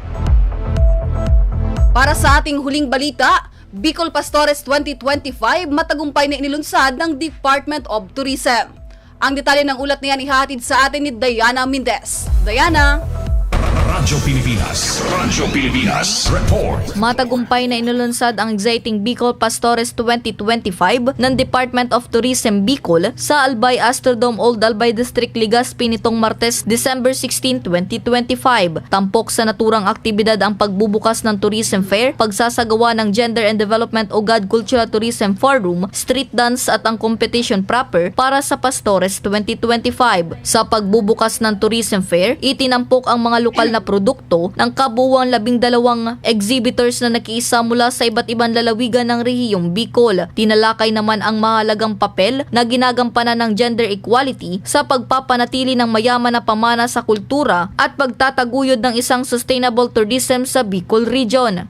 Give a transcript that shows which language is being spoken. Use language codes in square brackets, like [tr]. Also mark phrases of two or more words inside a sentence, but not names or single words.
[tl] Para sa ating huling balita, Bicol Pastores 2025 matagumpay na inilunsad ng Department of Tourism. Ang detalye ng ulat na yan ihatid sa atin ni Diana Mendez. Diana? Radyo Pilipinas Report. Matagumpay na inulunsad ang exciting Bicol Pastores 2025 ng Department of Tourism Bicol sa Albay Astrodome Old Albay District, Legazpi nitong Martes, December 16, 2025. Tampok sa naturang aktibidad ang pagbubukas ng Tourism Fair, pagsasagawa ng Gender and Development o GAD Cultural Tourism Forum, [en] street dance [tl] at ang [en] competition proper [tl] para sa Pastores 2025. Sa pagbubukas ng Tourism Fair, itinampok ang mga lokal na produkto ng kabuuang 12 exhibitors na nakiisa mula sa iba't ibang lalawigan ng rehiyong Bicol. Tinalakay naman ang mahalagang papel na ginagampanan ng [en] gender equality [tl] sa pagpapanatili ng mayaman na pamana sa kultura at pagtataguyod ng isang [en] sustainable tourism [tl] sa Bicol Region.